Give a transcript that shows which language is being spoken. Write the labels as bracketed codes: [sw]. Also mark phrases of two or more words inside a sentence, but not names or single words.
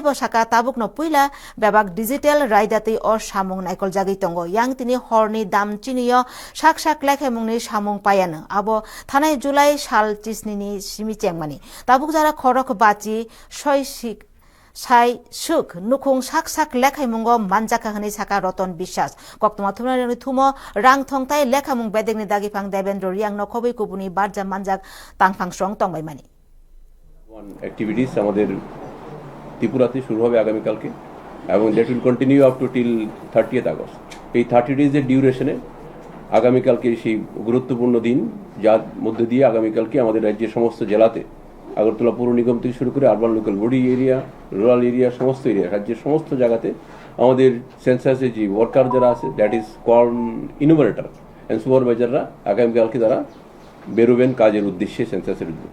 [trp] बसाका ताबुकनो पुइला बेबाग डिजिटल रायदातै अ सामुं नायकल जागै तंगो यां तिनि हरनि दाम चिनियो साक साक लेखामुंनि सामुं पायानो आबो थानाय जुलाइ साल चिसनिनि सिमि चेंमानि ताबुक जारा खरक बाचि सयसिक साइ सुख नुखुं साक साक लेखामुंगो मानजाका हनै साका रतन বিশ্বাস कक्तमा थुनानि थुमो रां थंताय लेखामुं बेदेगनि दागिफां देवेन्द्र रियां नखबै कुबुनि बारजा मानजाक तांफां स्रं तंबायमानि [bn] অ্যাক্টিভিটিস আমাদের ত্রিপুরাতে শুরু হবে আগামী কালকে এবং [en] that will continue up to till 30th August. [bn] এই 30 ডেজের ডিউরেশনে আগামীকালকে সেই গুরুত্বপূর্ণ দিন, যার মধ্যে দিয়ে আগামীকালকে আমাদের রাজ্যের সমস্ত জেলাতে আগরতলা পৌর নিগম থেকে শুরু করে [en] urban local body area, rural area, [bn] সমস্ত এরিয়া, রাজ্যের সমস্ত জায়গাতে আমাদের সেন্সাসের যে ওয়ার্কার যারা আছে, [en] that is call innovator and supervisors [bn] আগামীকালকে তারা বেরোবেন কাজের উদ্দেশ্যে সেন্সাসের উদ্দেশ্যে।